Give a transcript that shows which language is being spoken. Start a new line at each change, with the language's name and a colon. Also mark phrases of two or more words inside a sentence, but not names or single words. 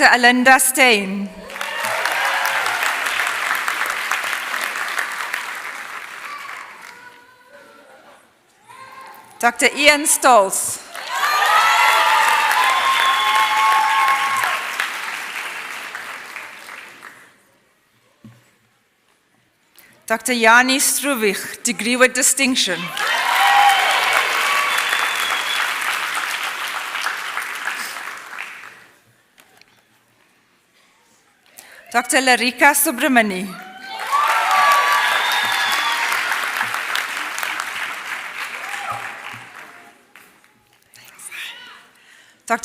English: Alinda Stein. Dr. Ian Stolz. Dr. Jani Struvich, degree with distinction. Dr. Larika Subramani. Dr.